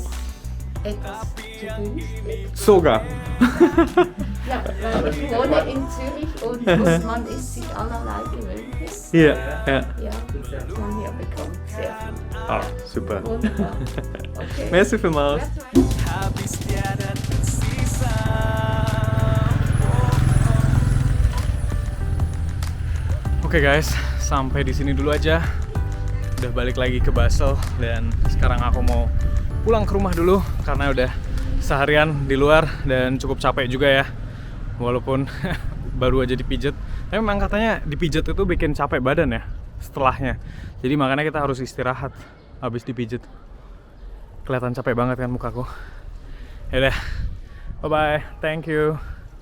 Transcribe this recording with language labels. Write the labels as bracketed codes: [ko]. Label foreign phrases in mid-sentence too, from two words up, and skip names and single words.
[de] es etwas zu günstig. Sogar. Ja, weil ich wohne in Zürich und man ist sich allerlei gewöhnt. Ja. Ja, man hier bekommt sehr viel. Ah, super. Wunderbar. Okay. Merci vielmals. [id] Oke guys, sampai di sini dulu aja. Udah balik lagi ke Basel, dan sekarang aku mau pulang ke rumah dulu karena udah seharian di luar dan cukup capek juga ya. walaupun baru aja dipijet. Tapi memang katanya dipijet itu bikin capek badan ya setelahnya. Jadi makanya kita harus istirahat habis dipijet. Kelihatan capek banget kan mukaku. Yaudah, [en] bye bye, thank you.